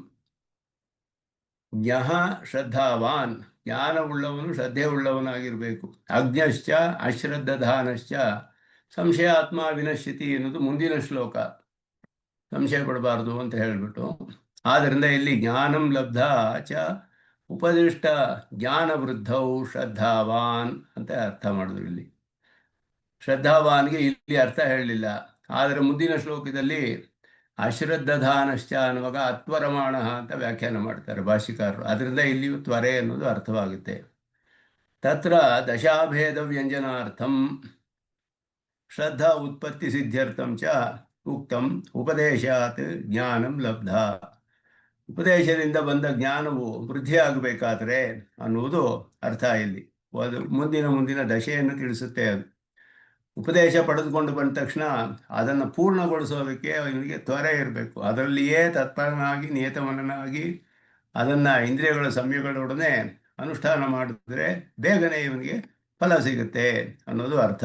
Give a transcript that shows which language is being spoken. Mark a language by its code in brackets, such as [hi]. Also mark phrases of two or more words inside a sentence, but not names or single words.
[sa] ಜ್ಞಃ ಶ್ರದ್ಧಾವಾನ್, [kn] ಜ್ಞಾನವುಳ್ಳವನು ಶ್ರದ್ಧೆ ಉಳ್ಳವನಾಗಿರಬೇಕು. [sa] ಅಜ್ಞಶ್ಚ ಅಶ್ರದ್ಧಧಾನಶ್ಚ ಸಂಶಯಾತ್ಮ ವಿನಶ್ಯತಿ [kn] ಎನ್ನುವುದು ಮುಂದಿನ ಶ್ಲೋಕ, ಸಂಶಯ ಪಡಬಾರ್ದು ಅಂತ ಹೇಳಿಬಿಟ್ಟು. ಆದ್ದರಿಂದ ಇಲ್ಲಿ [sa] ಜ್ಞಾನಂ ಲಬ್ಧ ಚ ಉಪದಿಷ್ಟ ಜ್ಞಾನ ವೃದ್ಧೌ ಶ್ರದ್ಧಾವಾನ್ [kn] ಅಂತ ಅರ್ಥ ಮಾಡಿದ್ರು. ಇಲ್ಲಿ ಶ್ರದ್ಧಾವಾನ್ಗೆ ಇಲ್ಲಿ ಅರ್ಥ ಹೇಳಲಿಲ್ಲ, ಆದರೆ ಮುಂದಿನ ಶ್ಲೋಕದಲ್ಲಿ ಅಶ್ರದ್ಧಧಾನಶ್ಚ ಅನ್ನುವಾಗ ಅತ್ವರಮಾಣ ಅಂತ ವ್ಯಾಖ್ಯಾನ ಮಾಡ್ತಾರೆ ಭಾಷಿಕಾರರು. ಅದರಿಂದ ಇಲ್ಲಿಯೂ ತ್ವರೆ ಅನ್ನೋದು ಅರ್ಥವಾಗುತ್ತೆ. [sa] ತತ್ರ ದಶಾಭೇದ ವ್ಯಂಜನಾರ್ಥಂ ಶ್ರದ್ಧಾ ಉತ್ಪತ್ತಿ ಸಿದ್ಧ್ಯರ್ಥಂ ಚ ಉಕ್ತಂ ಉಪದೇಶಾತ್ ಜ್ಞಾನಂ ಲಬ್ಧ. [kn] ಉಪದೇಶದಿಂದ ಬಂದ ಜ್ಞಾನವು ವೃದ್ಧಿಯಾಗಬೇಕಾದರೆ ಅನ್ನುವುದು ಅರ್ಥ ಇಲ್ಲಿ. ಅದು ಮುಂದಿನ ದಶೆಯನ್ನು ತಿಳಿಸುತ್ತೆ. ಅದು ಉಪದೇಶ ಪಡೆದುಕೊಂಡು ಬಂದ ತಕ್ಷಣ ಅದನ್ನು ಪೂರ್ಣಗೊಳಿಸೋದಕ್ಕೆ ಅವನಿಗೆ ತ್ವರೆ ಇರಬೇಕು. ಅದರಲ್ಲಿಯೇ ತತ್ಪರನಾಗಿ ನಿಯತಮನನಾಗಿ ಅದನ್ನು ಇಂದ್ರಿಯಗಳ ಸಂಯಮಗಳೊಡನೆ ಅನುಷ್ಠಾನ ಮಾಡಿದ್ರೆ ಬೇಗನೆ ಇವನಿಗೆ ಫಲ ಸಿಗುತ್ತೆ ಅನ್ನೋದು ಅರ್ಥ.